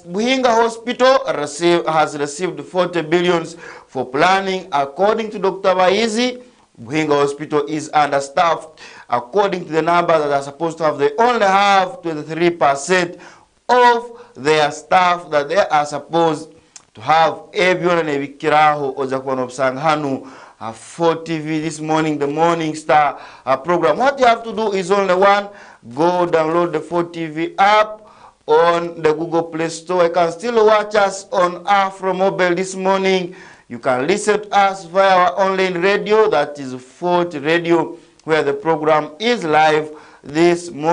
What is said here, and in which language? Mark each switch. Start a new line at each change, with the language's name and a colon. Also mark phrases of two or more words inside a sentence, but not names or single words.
English: Buhinga Hospital has received 40 billions for planning. According to Dr. Baizi, Buhinga Hospital is understaffed. According to the numbers that are supposed to have, they only have 23% of their staff that they are supposed to have. Everyone and every
Nyankole: kiraho ojakwano sanganu
English: 4TV this morning, the Morning Star program. What you have to do is only one: go download the 4TV app on the Google Play Store. You can still watch us on Afro Mobile this morning. You can listen to us via our online radio, that is 4T Radio, where the program is live this morning.